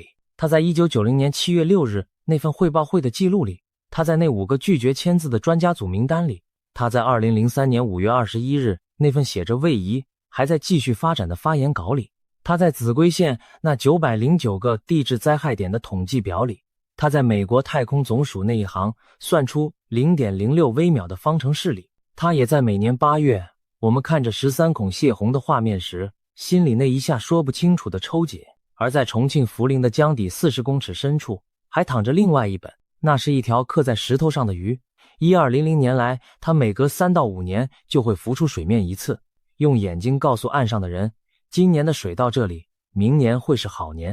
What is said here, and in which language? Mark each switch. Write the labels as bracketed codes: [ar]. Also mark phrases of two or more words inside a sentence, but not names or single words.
[zh] 他在1990年7月6日那份匯報會的記錄裡，他在那5個拒絕簽字的專家組名單裡，他在2003年5月21日那份寫着位移還在繼續發展的發言稿裡，他在秭歸縣那909個地質災害點的統計表裡，他在美國太空總署那一行算出 0.06 微秒的方程式裡，他也在每年8月我們看着13孔洩洪的畫面時，心裡那一下說不清楚的抽解。而在重慶涪陵的江底40公尺深處，還躺着另外一本，那是一條刻在石頭上的魚。1200年來，它每隔3到5年就會浮出水面一次，用眼睛告訴岸上的人，今年的水到這裡，明年會是好年。